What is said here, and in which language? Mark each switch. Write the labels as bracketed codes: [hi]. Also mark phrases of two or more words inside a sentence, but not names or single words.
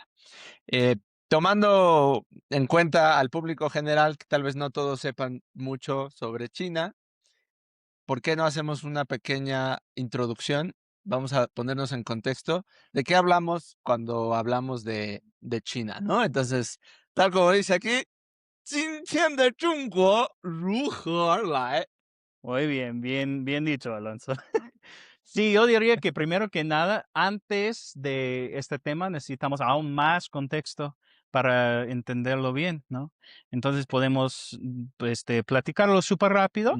[es] Eh, Tomando en cuenta al público general, que tal vez no todos sepan mucho sobre China, ¿por qué no hacemos una pequeña introducción? Vamos a ponernos en contexto de qué hablamos cuando hablamos de China, ¿no? Entonces, tal como dice aquí, [zh] 今天的中国如何而来? [es] Muy bien, bien, bien dicho, Alonso. Sí, yo diría que primero que nada, antes de este tema, necesitamos aún más contexto para entenderlo bien, ¿no? Entonces podemos, platicarlo súper rápido